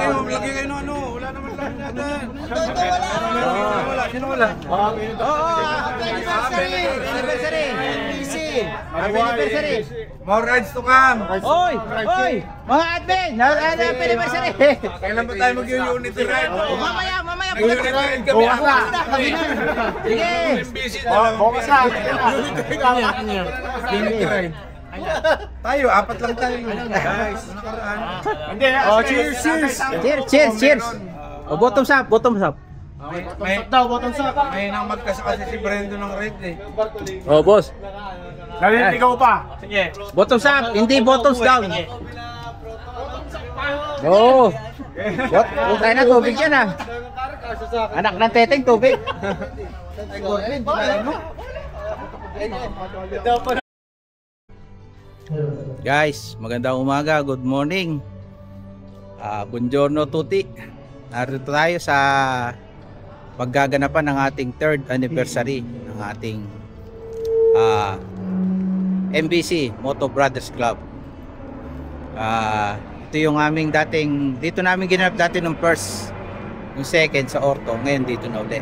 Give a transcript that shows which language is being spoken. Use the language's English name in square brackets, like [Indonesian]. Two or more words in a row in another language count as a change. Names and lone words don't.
[Filipino] maglagay kayo ng ano. Wala naman lahat natin. Wala. Sino wala? [English] Happy anniversary! Happy anniversary! More rides to come. [Filipino] Oy! Mga admin! [English] Happy anniversary! [Filipino] Kailan ba tayo mag- [English] unity ride? [Filipino] Mamaya! Mag- [English] unity ride [Filipino] kami. Sige! Bukas na. [English] Unity ride. [Filipino] Tayo, apat lang tayo. Guys, Hindi. [English] Cheers! Bottoms up! [Filipino] may nang magkasakasi si Brendo ng ride eh. Oh, boss. Naliligaw pa. Sige. [English] Bottoms up, hindi bottoms down. Oo. What? [Filipino] Tayo na tubig yan ah. Anak ng teteng tubig. Guys, magandang umaga. [English] Good morning. [Italian] Buongiorno tutti. [Filipino] Narito tayo sa paggaganapan ng ating [English] 3rd anniversary [Filipino] ng ating MBC Moto Brothers Club. Ito yung aming dating, dito namin ginanap dati ng first, yung second sa Orto, ngayon dito na ulit.